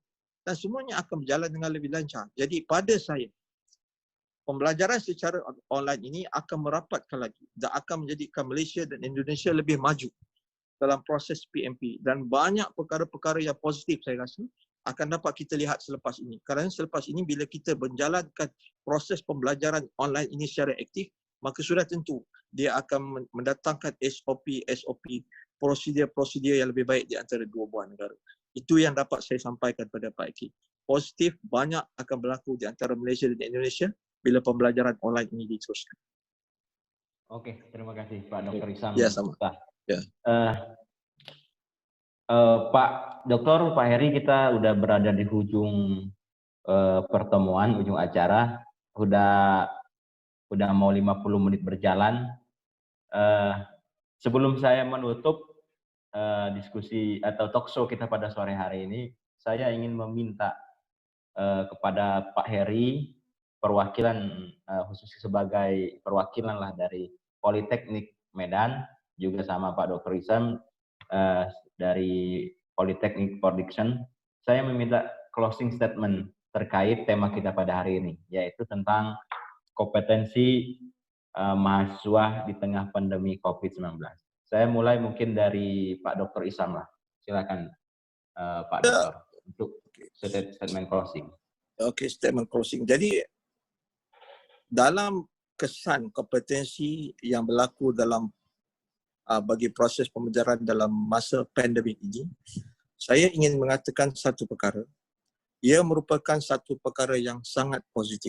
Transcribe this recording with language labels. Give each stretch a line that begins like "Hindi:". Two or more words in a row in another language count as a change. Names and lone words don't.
Malay: Dan semuanya akan berjalan dengan lebih lancar. Jadi pada saya, pembelajaran secara online ini akan merapatkan lagi dan akan menjadikan Malaysia dan Indonesia lebih maju dalam proses PMP, dan banyak perkara-perkara yang positif saya rasa akan dapat kita lihat selepas ini. Kerana selepas ini bila kita menjalankan proses pembelajaran online ini secara aktif, maka sudah tentu dia akan mendatangkan SOP, prosedur-prosedur yang lebih baik di antara dua buah negara. Itu yang dapat saya sampaikan pada Pak Eki. Positif banyak akan berlaku di antara Malaysia dan Indonesia bila pembelajaran online ini diteruskan.
Indonesian: Oke, terima kasih Pak Dr. Isam.
Malay: Ya, sama. Ya.
Indonesian: Pak Dokter, Pak Heri, kita udah berada di ujung pertemuan, ujung acara. Udah Udah mau 50 menit berjalan. Sebelum saya menutup diskusi atau
English: talk show
Indonesian: kita pada sore hari ini, saya ingin meminta kepada Pak Heri, perwakilan khusus sebagai perwakilan lah dari Politeknik Medan, juga sama Pak Dr. Isam dari Politeknik Production, saya meminta
English: closing statement
Indonesian: terkait tema kita pada hari ini, yaitu tentang kompetensi mahasiswa di tengah pandemi COVID-19. Saya mulai mungkin dari Pak Dr. Isam lah. Silakan Pak Dr. untuk
English: statement closing.
Malay: Oke,
English: statement closing.
Malay: Jadi dalam kesan kompetensi yang berlaku dalam bagi proses pembelajaran dalam masa pandemik ini, saya ingin mengatakan satu perkara. Ia merupakan satu perkara yang sangat positif.